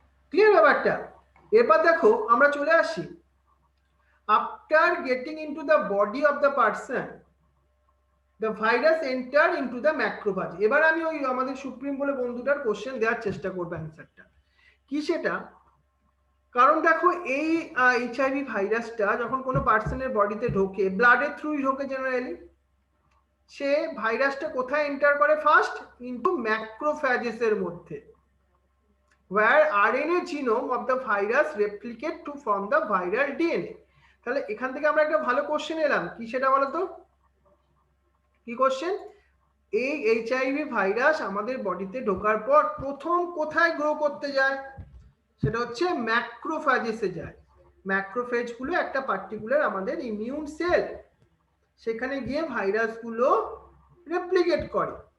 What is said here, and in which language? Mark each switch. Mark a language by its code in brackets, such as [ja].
[bn] Clear ব্যাপারটা? এবার দেখো আমরা চলে আসি, [en] After getting into the body of the person the virus enter into the macrophage. [bn] এবার আমি ওই আমাদের সুপ্রিম বলে বন্ধুটার কোশ্চেন দেওয়ার চেষ্টা করব অ্যান্সারটা কি সেটা। কারণ দেখো এই এইচআইভি ভাইরাসটা যখন কোনো পার্সনের বডিতে ঢোকে, ব্লাডের থ্রুই ঢোকে জেনারেলি, সে ভাইরাসটা কোথায় এন্টার করে? [en] First into macrophages এর মধ্যে, where RNA genome of the virus replicate to form the viral DNA. [bn] তাহলে এখান থেকে আমরা একটা ভালো কোশ্চেন এলাম, কি সেটা বলো তো? কি কোশ্চেন? এই এইচআইভি ভাইরাস আমাদের বডিতে ঢোকার পর প্রথম কোথায় গ্রো করতে যায়? সেটা হচ্ছে ম্যাক্রোফেজেসে যায়। ম্যাক্রোফেজ গুলো একটা পার্টিকুলার আমাদের ইমিউন সেল, সেখানে গিয়ে ভাইরাসগুলো রেপ্লিকেট করে।